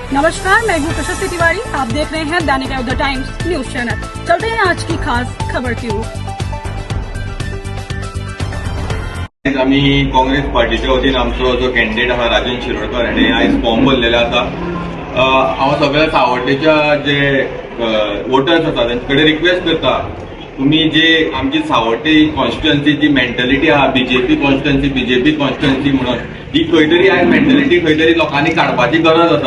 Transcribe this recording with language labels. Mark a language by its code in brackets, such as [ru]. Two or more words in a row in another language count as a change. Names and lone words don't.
[hi] नमस्कार, मैं हूँ प्रशस्ति तिवारी। आप देख रहे हैं दैनिक द टाइम्स न्यूज चैनल। चलते हैं आज की खास खबर की ओर। [kok] आम्ही काँग्रेस पार्टीच्या वतीन आमचो जो कॅन्डिडेट आहा राजन शिरोडकर हाणें आयज फॉर्म भरलेले आसा। हांव सगळ्या सावड्डेच्या जे वोटर्स आसा तांचे कडेन रिक्वेस्ट करता, तुम्ही जे आमची सावड्डे कॉन्स्टिट्युएन्सी जी मेंटॅलिटी आहा [en] BJP constituency [kok] म्हणून ही खंय तरी आयज मेंटॅलिटी खंय तरी लोकांनी काडपाची गरज आसा।